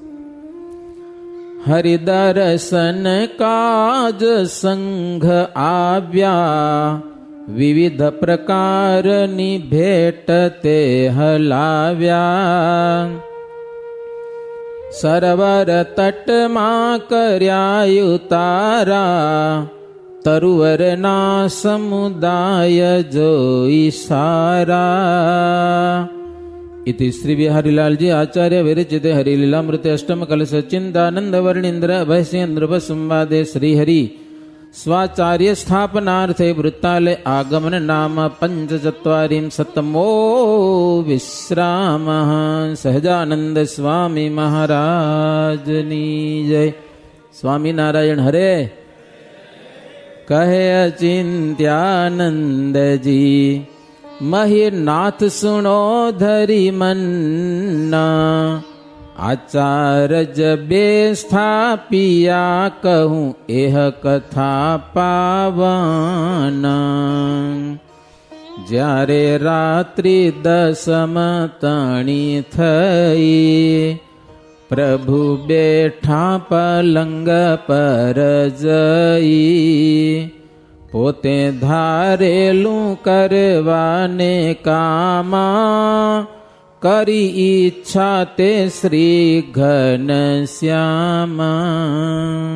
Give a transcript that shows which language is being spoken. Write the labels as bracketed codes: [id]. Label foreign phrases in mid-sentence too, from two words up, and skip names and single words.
[gu] હરિદર્શન કાજ સંઘ આવ્યા, વિવિધ પ્રકારની ભેટ તે હલાવ્યા, સરોવર તટમાં કર્યા ઉતારા, તરુવરના સમુદાય જોઈ સારા. [sa] इति श्री बिहारीलाल जी आचार्य विरचिते हरिलीलामृते अष्टम कलश चिंतानंद वर्णींद्र अभयसेन्द्र संवादे श्री हरि स्वाचार्य स्थापनार्थे वृत्ताले आगमन नाम पंचचत्वारिं सतमो विश्राम. [gu] સહજાનંદ સ્વામી મહારાજની જય. સ્વામી નારાયણ હરે. કહે અચિંત્યાનંદજી મહિનાથ સુનો ધરી મન્ના, આચાર્ય જબે સ્થાપિયા કહૂં એહ કથા પાવના. જ્યારે રાત્રિ દસમ તણી થઈ, પ્રભુ બેઠા પલંગ પર જઈ, પોતે ધારેલું કરવાને કામા, કરી ઈચ્છા તે શ્રી ઘનશ્યામા.